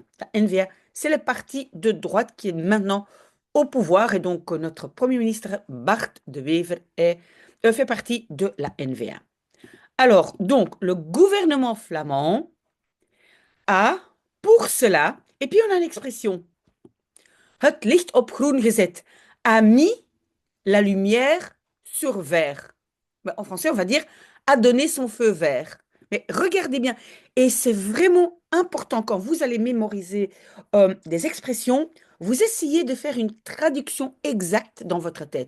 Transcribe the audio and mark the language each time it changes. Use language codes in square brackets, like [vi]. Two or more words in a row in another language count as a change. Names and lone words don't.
[fr] La NVA, c'est le parti de droite qui est maintenant au pouvoir et donc notre Premier ministre Bart de Wever fait partie de la NVA. Alors, donc, le gouvernement flamand a pour cela, et puis on a l'expression, [nl] het licht op groen gezet, [fr] a mis la lumière sur vert. Ben, en français, on va dire a donné son feu vert. Mais regardez bien, et c'est vraiment important quand vous allez mémoriser des expressions, vous essayez de faire une traduction exacte dans votre tête.